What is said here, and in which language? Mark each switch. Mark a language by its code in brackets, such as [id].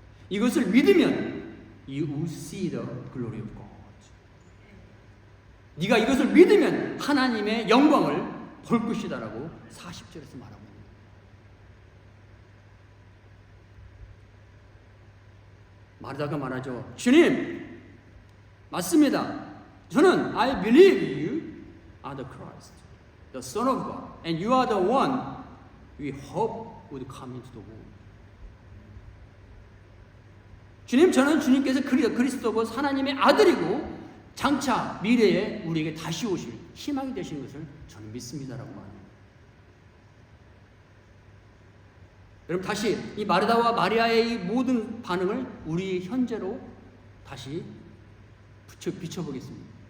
[ko] 이것을 믿으면 [en] you will see the glory of God. [ko] 네가 이것을 믿으면 하나님의 영광을 볼 것이다 라고 40절에서 말하고 있습니다. 마르다가 말하죠. 주님, 맞습니다. 저는 [en] I believe you are the Christ, the Son of God, and you are the one we hope would come into the world. [ko] 주님, 저는 주님께서 그리스도고 하나님의 아들이고 장차 미래에 우리에게 다시 오실 희망이 되시는 것을 저는 믿습니다라고 말합니다. 여러분 다시 이 마르다와 마리아의 이 모든 반응을 우리 현재로 다시 비춰보겠습니다.